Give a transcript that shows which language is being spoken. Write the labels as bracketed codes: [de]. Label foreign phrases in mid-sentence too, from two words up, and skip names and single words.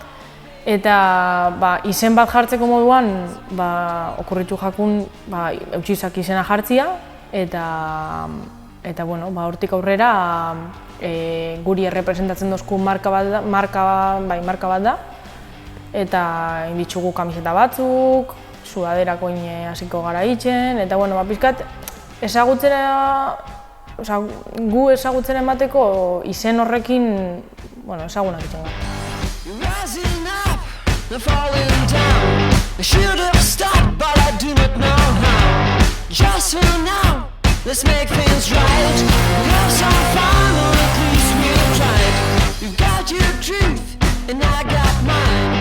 [eu] Eta izen bat jartzeko moduan okurritu jakun eutxisak izena jartzia eta hortik aurrera guri errepresentatzen dozku marka bat da eta inditzugu kamiseta batzuk, sudaderakoin hasiko gara itzen eta pixkat ezagutzera gu ezagutzen emateko izen horrekin ezagunak itzen gara. [en] The falling down. I should have stopped, but I do not know how. Just for now, let's make things right. We have some fun, or at least we'll try it. You've got your truth, and I got mine.